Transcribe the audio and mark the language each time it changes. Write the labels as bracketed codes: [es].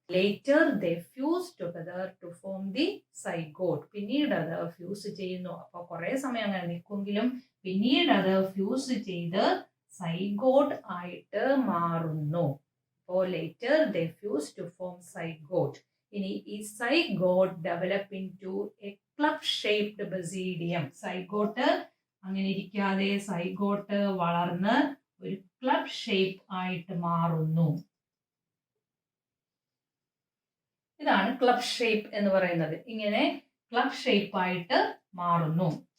[en] Later they fuse together to form the zygote. [ml] പിന്നീട് അത് fuse ചെയ്യുന്നു. അപ്പൊ കുറെ സമയം അങ്ങനെ നിൽക്കുമെങ്കിലും പിന്നീട് അത് ഫ്യൂസ് ചെയ്ത് സൈഗോട്ട് ആയിട്ട് മാറുന്നു. [en] അപ്പോൾ later they fuse to form zygote. [ml] ഇനി ഈ [en] Zygote develop into a club shaped basidium. [ml] Zygote അങ്ങനെ ഇരിക്കാതെ സൈഗോട്ട് വളർന്ന് ഒരു ക്ലബ് ഷേപ്പ് ആയിട്ട് മാറുന്നു. ഇതാണ് ക്ലബ് ഷേപ്പ് എന്ന് പറയുന്നത്. ഇങ്ങനെ ക്ലബ് ഷേപ്പ് ആയിട്ട് മാറുന്നു.